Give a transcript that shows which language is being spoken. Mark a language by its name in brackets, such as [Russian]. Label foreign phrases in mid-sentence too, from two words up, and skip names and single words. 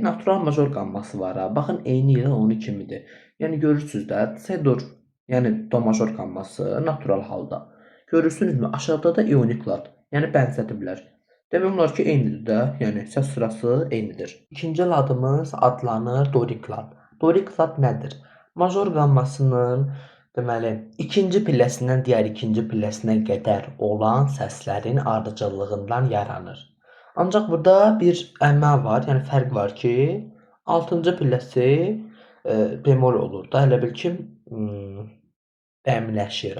[Azerbaijani] Natural major qamması var. Baxın, eyni ilə onu kimidir. Yəni görürsüz də, C-dur, yəni do major qamması natural halda. Görürsünüzmü? Aşağıda da ionik lad, yəni bənzədiblər. Demək olar ki, eynidir də, yəni səs sırası eynidir. İkinci ladımız adlanır dorik lad. Dorik lad nədir? Major qammasının deməli ikinci pilləsindən digər ikinci pilləsinə qədər olan səslərin ardıcıllığından yaranır. Ancaq burada bir əmə var, yəni fərq var ki, 6-cı pilləsi bemol olur da, elə bil ki, bəmləşir.